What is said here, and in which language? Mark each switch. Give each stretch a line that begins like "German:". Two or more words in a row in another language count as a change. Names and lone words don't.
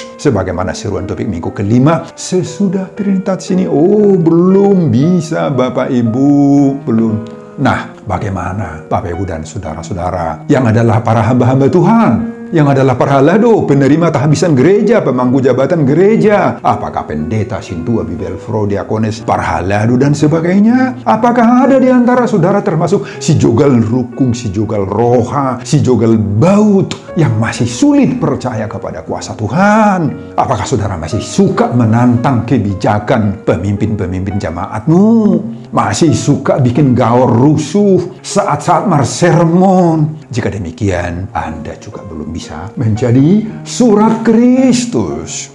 Indonesian: Sebagaimana seruan topik minggu kelima, sesudah Trinitas ini, oh belum bisa Bapak Ibu, belum. Nah, bagaimana Bapak Ibu dan saudara-saudara yang adalah para hamba-hamba Tuhan, yang adalah para halado, penerima tahabisan gereja, pemangku jabatan gereja, apakah pendeta, sintua, bibelfro, diakones, para halado, dan sebagainya? Apakah ada di antara saudara termasuk
Batak Toba: si jogal rukung, si jogal roha, si jogal baut
Indonesian: yang masih sulit percaya kepada kuasa Tuhan? Apakah saudara masih suka menantang kebijakan pemimpin-pemimpin jamaatmu? Masih suka bikin gaor rusuh saat-saat sermon? Jika demikian, Anda juga belum bisa menjadi surat Kristus.